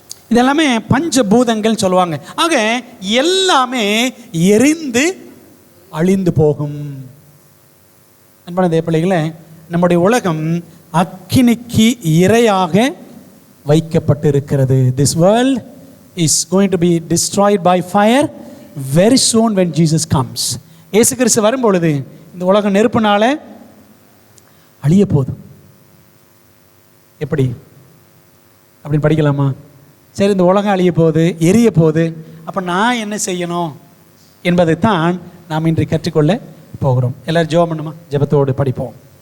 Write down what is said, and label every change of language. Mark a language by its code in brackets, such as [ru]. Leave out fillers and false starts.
[ta] இதெல்லாமே பஞ்சபூதங்கள் சொல்லுவாங்க. ஆக எல்லாமே எரிந்து அழிந்து போகும். அன்பான தேவ பிள்ளைகளே, நம்முடைய உலகம் அக்கினிக்கு இரையாக வைக்கப்பட்டிருக்கிறது. [en] This world is going to be destroyed by fire very soon when Jesus comes. [ta] இயேசு கிறிஸ்து வரும்பொழுது இந்த உலகம் நெருப்புனால அழிய போகுது. எப்படி அப்படின்னு படிக்கலாமா? சரி, இந்த உலகம் அழிய போகுது, எரிய போகுது. அப்போ நான் என்ன செய்யணும் என்பதைத்தான் நாம் இன்று கற்றுக்கொள்ள போகிறோம். எல்லாரும் ஜெபம் பண்ணுமா? ஜெபத்தோடு படிப்போம்.